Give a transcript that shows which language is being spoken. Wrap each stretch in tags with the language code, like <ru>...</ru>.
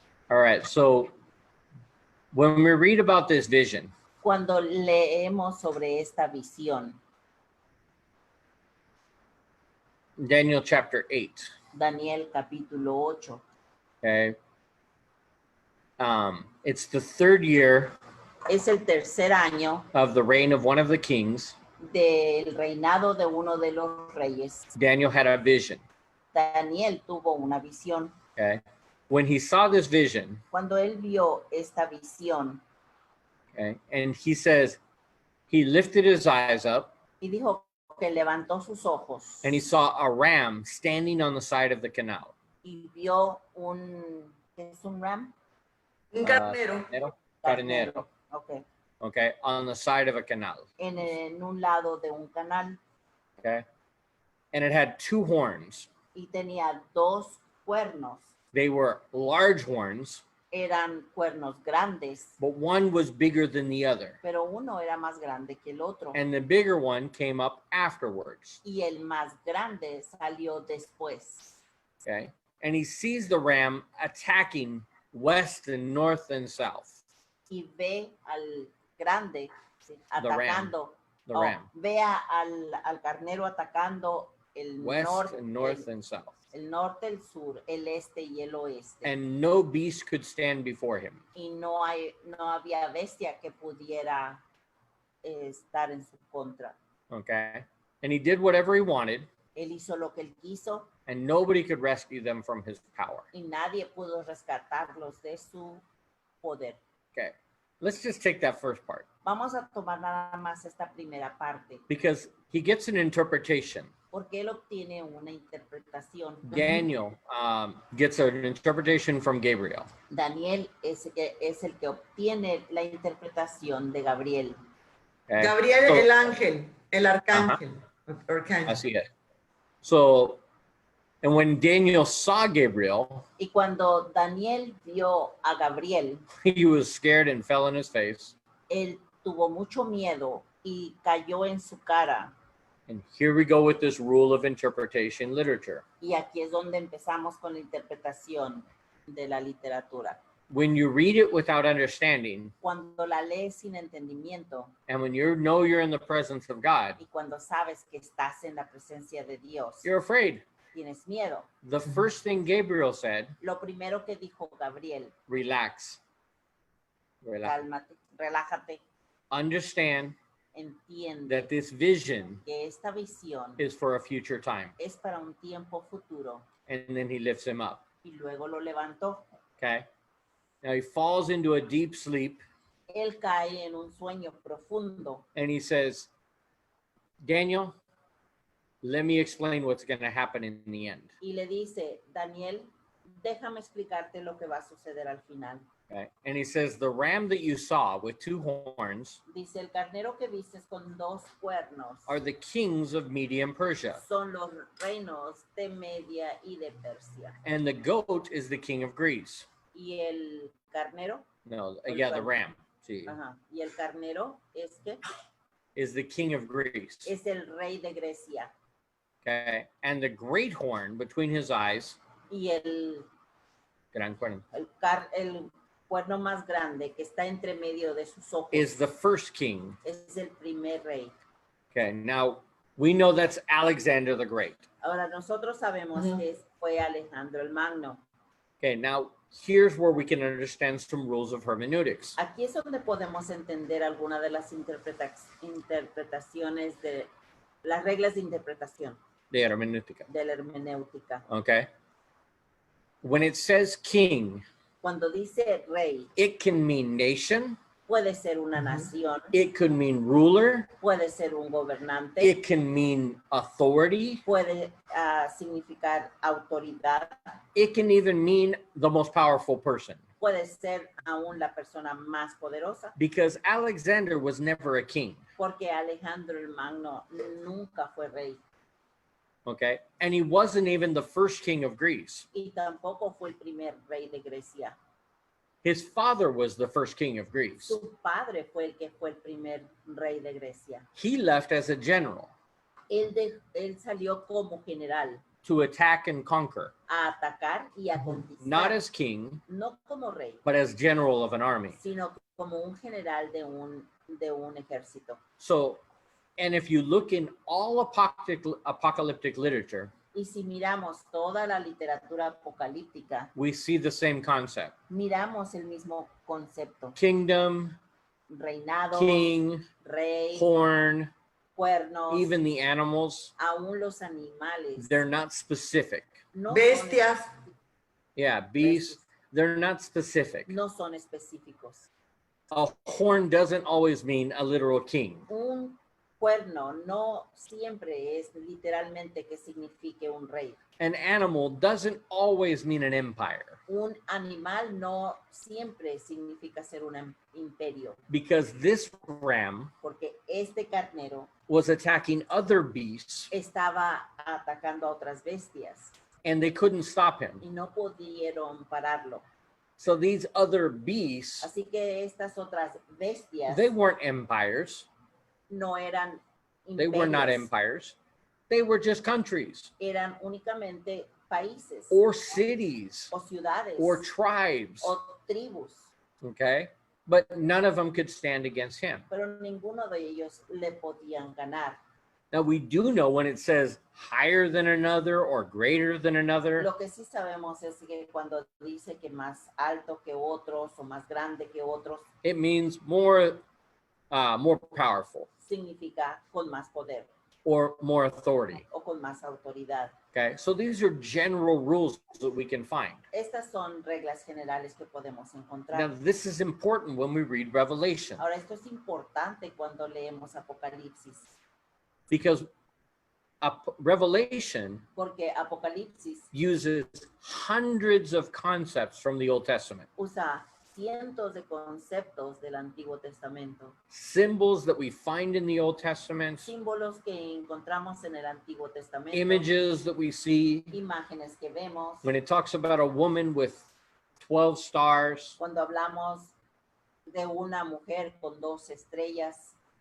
<en>All right, so when we read about this vision,</en> <es>Cuando leemos sobre esta visión,</es> <en>Daniel chapter 8,</en> <es>Daniel capítulo 8,</es> <en>okay? It's the third year</en> <es>es el tercer año</es> <en>of the reign of one of the kings.</en> <es>del reinado de uno de los reyes.</es> <en>Daniel had a vision,</en> <es>Daniel tuvo una visión.</es> <en>okay? When he saw this vision,</en> <es>Cuando él vio esta visión</es> <en>okay, and he says, he lifted his eyes up</en> <es>y dijo que levantó sus ojos</es> <en>and he saw a ram standing on the side of the canal.</en> <es>y vio ¿qué es un ram? Un carnero. Carnero,</es> <en>Okay. okay, on the side of a canal,</en> <es>En un lado de un canal</es> <en>okay? And it had two horns.</en> <es>y tenía dos cuernos.</es> <en>They were large horns,</en> <es>Eran cuernos grandes,</es> <en>but one was bigger than the other.</en> <es>pero uno era más grande que el otro.</es> <en>And the bigger one came up afterwards,</en> <es>Y el más grande salió después.</es> <en>okay? And he sees the ram attacking west and north and south.</en> <es>Y ve al grande</es> <en>The ram.</en> <es>atacando.</es> <en>The ram.</en> <es>Vea al carnero atacando el</es> <en>West and north and south.</en> <es>el norte, el sur, el este y el oeste.</es> <en>And no beast could stand before him.</en> <es>Y no había bestia que pudiera estar en su contra.</es> <en>Okay? And he did whatever he wanted,</en> <es>Él hizo lo que él quiso</es> <en>and nobody could rescue them from his power.</en> <es>y nadie pudo rescatarlos de su poder.</es> <en>Okay. let's just take that first part.</en> <es>Vamos a tomar nada más esta primera parte,</es> <en>Because he gets an interpretation.</en> <es>porque él obtiene una interpretación.</es> <en>Daniel gets an interpretation from Gabriel.</en> <es>Daniel es el que obtiene la interpretación de Gabriel.</es> <en>Okay? Gabriel, So-</en> <es>el ángel, el arcángel. Arcángel. Así es.</es> <en>So, and when Daniel saw Gabriel,</en> <es>Y cuando Daniel vio a Gabriel,</es> <en>he was scared and fell on his face.</en> <es>él tuvo mucho miedo y cayó en su cara.</es> <en>And here we go with this rule of interpretation literature.</en> <es>Y aquí es donde empezamos con la interpretación de la literatura.</es> <en>When you read it without understanding,</en> <es>Cuando la lees sin entendimiento</es> <en>and when you know you're in the presence of God,</en> <es>y cuando sabes que estás en la presencia de Dios,</es> <en>you're afraid.</en> <es>tienes miedo.</es> <en>The first thing Gabriel said,</en> <es>Lo primero que dijo Gabriel,</es> <en>relax. Relax.</en> <es>cálmate, relájate,</es> <en>Understand</en> <es>entiende</es> <en>that this vision</en> <es>que esta visión</es> <en>is for a future time.</en> <es>es para un tiempo futuro.</es> <en>And then he lifts him up.</en> <es>Y luego lo levantó.</es> <en>Okay. Now he falls into a deep sleep</en> <es>Él cae en un sueño profundo</es> <en>and he says, Daniel, let me explain what's going to happen in the end.</en> <es>y le dice, Daniel, déjame explicarte lo que va a suceder al final.</es> <en>Okay. And he says, the ram that you saw with 2 horns</en> <es>Dice, el carnero que vistes con 2 cuernos</es> <en>are the kings of Media and Persia.</en> <es>son los reinos de Media y de Persia.</es> <en>And the goat is the king of Greece.</en> <es>Y el carnero,</es> <en>No, yeah, the ram. See,</en> <es>y el carnero es que</es> <en>is the king of Greece.</en> <es>es el rey de Grecia.</es> <en>Okay. And the great horn between his eyes,</en> <es>Y el gran cuerno, el cuerno más grande que está entre medio de sus ojos</es> <en>is the first king.</en> <es>es el primer rey.</es> <en>Okay. Now we know that's Alexander the Great.</en> <es>Ahora nosotros sabemos que fue Alejandro el Magno.</es> <en>Okay. Now here's where we can understand some rules of hermeneutics.</en> <es>Aquí es donde podemos entender algunas de las interpretaciones de las reglas de interpretación De hermenéutica. de la hermenéutica.</es> <en>Okay. When it says king,</en> <es>Cuando dice rey,</es> <en>it can mean nation.</en> <es>puede ser una nación,</es> <en>It could mean ruler.</en> <es>puede ser un gobernante,</es> <en>It can mean authority.</en> <es>puede significar autoridad,</es> <en>It can even mean the most powerful person.</en> <es>puede ser aún la persona más poderosa,</es> <en>Because Alexander was never a king.</en> <es>porque Alejandro el Magno nunca fue rey</es> <en>Okay. And he wasn't even the first king of Greece.</en> <es>y tampoco fue el primer rey de Grecia.</es> <en>His father was the first king of Greece.</en> <es>Su padre fue el que fue el primer rey de Grecia.</es> <en>He left as a general</en> <es>Él salió como general</es> <en>to attack and conquer,</en> <es>a atacar y a conquistar,</es> <en>not as king,</en> <es>no como rey,</es> <en>but as general of an army.</en> <es>sino como un general de un ejército.</es> <en>So, and if you look in all apocalyptic literature,</en> <es>Y si miramos toda la literatura apocalíptica,</es> <en>we see the same concept.</en> <es>miramos el mismo concepto.</es> <en>Kingdom,</en> <es>Reinado,</es> <en>king,</en> <es>rey,</es> <en>horn,</en> <es>cuernos,</es> <en>even the animals,</en> <es>aún los animales.</es> <en>they're not specific.</en> <es>No Bestias.</es> <en>Yeah, beasts, they're not specific.</en> <es>no son específicos.</es> <en>A horn doesn't always mean a literal king.</en> <es>Un cuerno no siempre es literalmente que signifique un rey.</es> <en>An animal doesn't always mean an empire,</en> <es>Un animal no siempre significa ser un imperio,</es> <en>because this ram</en> <es>porque este carnero</es> <en>was attacking other beasts</en> <es>estaba atacando a otras bestias</es> <en>and they couldn't stop him.</en> <es>y no pudieron pararlo.</es> <en>So these other beasts,</en> <es>Así que estas otras bestias</es> <en>they weren't empires.</en> <es>no eran</es> <en>They were not</en> <es>imperios,</es> <en>empires. They were just countries</en> <es>eran únicamente países</es> <en>or cities</en> <es>o ciudades</es> <en>or tribes,</en> <es>o tribus,</es> <en>okay? But none of them could stand against him.</en> <es>pero ninguno de ellos le podían ganar.</es> <en>Now we do know when it says higher than another or greater than another,</en> <es>Lo que sí sabemos es que cuando dice que más alto que otros o más grande que otros,</es> <en>it means more powerful.</en> <es>significa con más poder.</es> <en>or more authority.</en> <es>o con más autoridad.</es> <en>Okay, so these are general rules that we can find.</en> <es>Estas son reglas generales que podemos encontrar.</es> <en>Now, this is important when we read Revelation,</en> <es>Ahora, esto es importante cuando leemos Apocalipsis,</es> <en>because Revelation</en> <es>porque Apocalipsis</es> <en>uses hundreds of concepts from the Old Testament,</en> <es>usa cientos de conceptos del Antiguo Testamento,</es> <en>symbols that we find in the Old Testament,</en> <es>símbolos que encontramos en el Antiguo Testamento,</es> <en>images that we see.</en> <es>imágenes que vemos.</es> <en>When it talks about a woman with 12 stars</en> <es>Cuando hablamos de una mujer con 2 estrellas</es>